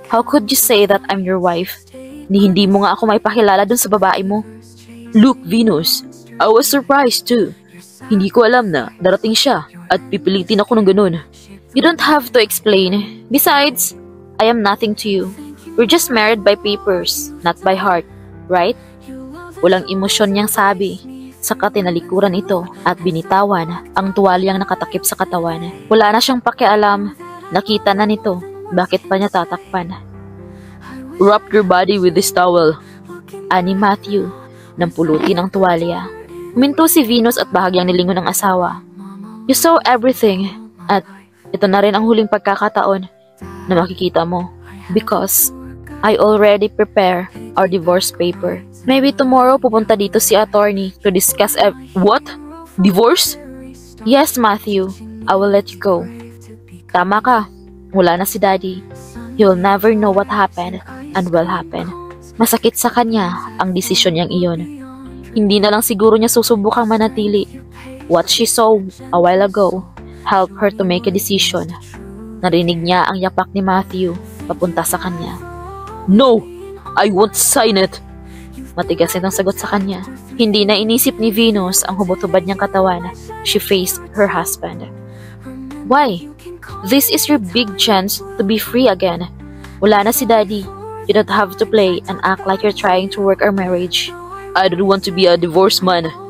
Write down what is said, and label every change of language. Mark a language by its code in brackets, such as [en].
[en] How could you say that I'm your wife? [tl] Hindi mo nga ako maipakilala dun sa babae mo. [en] Look, Venus, I was surprised too. [tl] Hindi ko alam na darating siya at pipilitin ako ng ganun. [en] You don't have to explain. Besides, I am nothing to you. We're just married by papers, not by heart, right? [tl] Walang emosyon niyang sabi. Saka tinalikuran ito at binitawan ang tuwalyang nakatakip sa katawan. Wala na siyang pakialam. Nakita na nito. Bakit pa niya tatakpan? [en] Wrap your body with this towel. [tl] Ani Matthew nang pulutin ang tuwalya. Huminto si Venus at bahagyang nilingon ng asawa. [en] You saw everything [tl] at ito na rin ang huling pagkakataon na makikita mo [en] because I already prepare our divorce paper. Maybe tomorrow [tl] pupunta dito si [en] attorney to discuss What? Divorce? Yes, Matthew. I will let you go. [tl] Tama ka. Wala na si Daddy. [en] You'll never know what happened and will happen. [tl] Masakit sa kanya ang desisyon niyang iyon. Hindi na lang siguro niya susubukang manatili. [en] What she saw a while ago helped her to make a decision. [tl] Narinig niya ang yapak ni Matthew papunta sa kanya. [en] No! I won't sign it! [tl] Matigas itong sagot sa kanya. Hindi na inisip ni Venus ang hubot-hubad niyang katawan. [en] She faced her husband. Why? This is your big chance to be free again. [tl] Wala na si Daddy. [en] You don't have to play and act like you're trying to work our marriage. I don't want to be a divorced man.